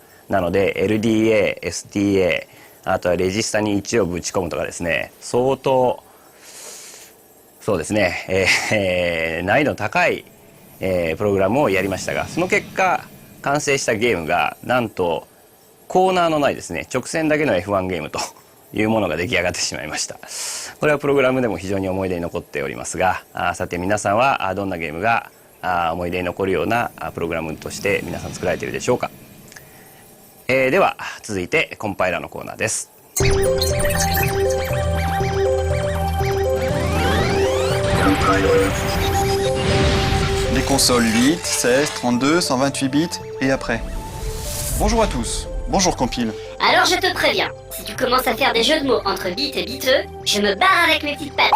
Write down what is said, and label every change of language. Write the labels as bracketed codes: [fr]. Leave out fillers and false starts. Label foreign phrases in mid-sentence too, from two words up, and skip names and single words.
[ja] なので LDA、STA あとはレジスタに1をぶち込むとかですね相当そうですね、難易度の高い、プログラムをやりましたがその結果完成したゲームがなんとコーナーのないですね直線だけの F1 ゲームというものが出来上がってしまいました。これはプログラムでも非常に思い出に残っておりますがさて皆さんはどんなゲームが思い出に残るようなプログラムとして皆さん作られているでしょうか。では続いてコンパイラーのコーナーです。 [fr] Les consoles 8, 16, 32, 128 bits et après. Bonjour à tous. Bonjour Compile. Alors je te préviens, si tu commences à faire des jeux de mots entre bits et biteux, je me barre avec mes petites pattes.